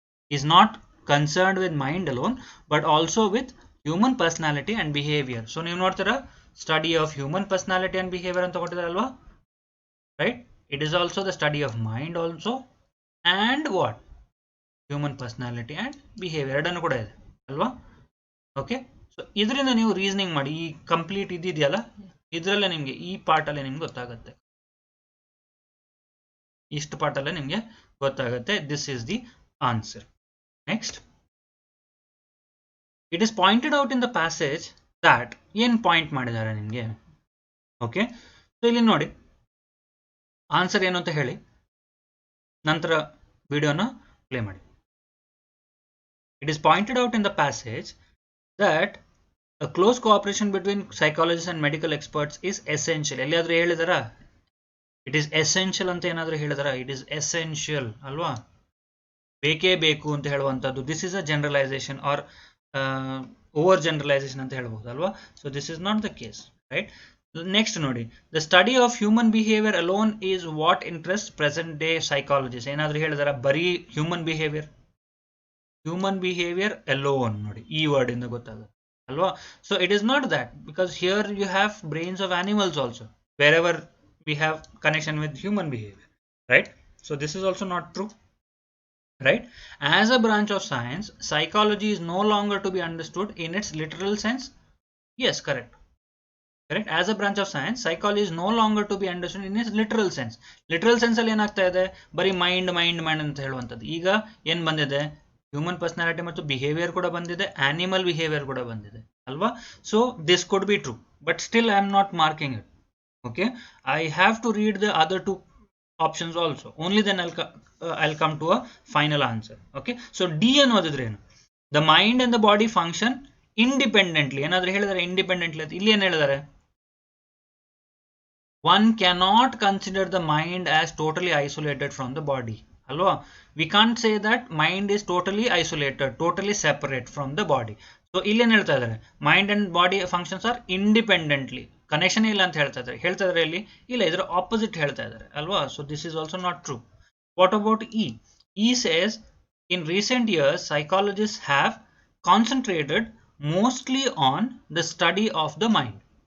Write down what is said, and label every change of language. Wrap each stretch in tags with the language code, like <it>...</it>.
<en>Is not concerned with mind alone but also with human personality and behavior. So</en> <kn>ನೀವು ನೋಡ್ತೀರಾ,</kn> <en>study of human personality and behavior</en> <kn>ಅಂತ ಕೊಟ್ಟಿದ್ದಾರೆ ಅಲ್ವಾ,</kn> <en>right? It is also the study of mind also and what, human personality and behavior</en> <kn>ಎರಡನ್ನು ಕೂಡ ಇದೆ ಅಲ್ವಾ. Okay, so ಇದರಿಂದ ನೀವು ರೀಸನಿಂಗ್ ಮಾಡಿ, ಈ ಕಂಪ್ಲೀಟ್ ಇದೆಯಲ್ಲ, ಇದರಲ್ಲೇ ನಿಮಗೆ ಈ ಪಾರ್ಟಲ್ಲೇ ನಿಮ್ಗೆ ಗೊತ್ತಾಗುತ್ತೆ, ಇಷ್ಟು ಪಾರ್ಟಲ್ಲೇ ನಿಮಗೆ ಗೊತ್ತಾಗುತ್ತೆ.</kn> <en>This is the answer. Next, it is pointed out in the passage that,</en> <kn>ಏನು ಪಾಯಿಂಟ್ ಮಾಡಿದ್ದಾರೆ ನಿಮಗೆ? ಓಕೆ, ಸೊ ಇಲ್ಲಿ ನೋಡಿ, ಆನ್ಸರ್ ಏನು ಅಂತ ಹೇಳಿ ನಂತರ ವಿಡಿಯೋನ ಪ್ಲೇ ಮಾಡಿ.</kn> <en>It is pointed out in the passage that a close cooperation between psychologists and medical experts is essential.</en> <kn>ಎಲ್ಲಿಯಾದ್ರೂ ಹೇಳಿದಾರ?</kn> <en>it is essential</en> <kn>ಅಂತ ಏನಾದರೂ ಹೇಳಿದಾರ? ಇಟ್ ಈಸ್ ಎಸೆನ್ಷಿಯಲ್ ಅಲ್ವಾ, ಬೇಕೇ ಬೇಕು ಅಂತ ಹೇಳುವಂಥದ್ದು.</kn> <en>this is a generalization or over generalization</en> <kn>ಅಂತ ಹೇಳ್ಬೋದು ಅಲ್ವಾ.</kn> <en>So this is not the case, right? Next ನೋಡಿ, the study of human behaviour alone is what interest present day psychologist.</en> <kn>ಏನಾದರೂ ಹೇಳಿದಾರ? ಬರೀ</kn> <en>Human behaviour alone.</en> <kn>ನೋಡಿ, ಈ ವರ್ಡ್ ಇಂದ ಗೊತ್ತಾಗುತ್ತೆ ಅಲ್ವಾ.</kn> <en>So it is not that, because here you have brains of animals also, wherever we have connection with human behavior, right? So this is also not true, right? As a branch of science, psychology is no longer to be understood in its literal sense. Yes, correct. As a branch of science, psychology is no longer to be understood in its literal sense. Literal sense</en> <kn>ಅಲ್ಲಿ ಏನಾಗ್ತಾ ಇದೆ? ಬರೀ mind ಅಂತ ಹೇಳುವಂಥದ್ದು. ಈಗ ಏನು ಬಂದಿದೆ? Human personality ಮತ್ತು ಬಿಹೇವಿಯರ್ ಕೂಡ ಬಂದಿದೆ, ಆನಿಮಲ್ ಬಿಹೇವಿಯರ್ ಕೂಡ ಬಂದಿದೆ ಅಲ್ವಾ.</kn> <en>So this could be true, but still I am not marking it. Okay, I have to read the other two options also, only then I'll come to a final answer. Okay, so D</en> <kn>ಅನ್ನೋದಿದ್ರೆ ಏನು?</kn> <en>The mind and the body function independently.</en> <kn>ಏನಾದರೂ ಹೇಳಿದಾರೆ independently ಅಂತ? ಇಲ್ಲಿ ಏನು ಹೇಳಿದಾರೆ?</kn> <en>One cannot consider the mind as totally isolated from the body ಅಲ್ವಾ. we can't say that mind is totally isolated, totally separate from the body.</en> <kn>So ಇಲ್ಲಿ ಏನು ಹೇಳ್ತಾ ಇದ್ದಾರೆ?</kn> <en>mind and body functions are independently,</en> <kn>connection ಇಲ್ಲ ಅಂತ ಹೇಳ್ತಾ ಇದ್ದಾರೆ ಇಲ್ಲಿ. ಇಲ್ಲ, ಇದರ ಆಪೋಸಿಟ್ ಹೇಳ್ತಾ ಇದ್ದಾರೆ ಅಲ್ವಾ.</kn> <en>So this is also not true. What about E? E says In recent years, psychologists have concentrated mostly on the study of the mind.</en>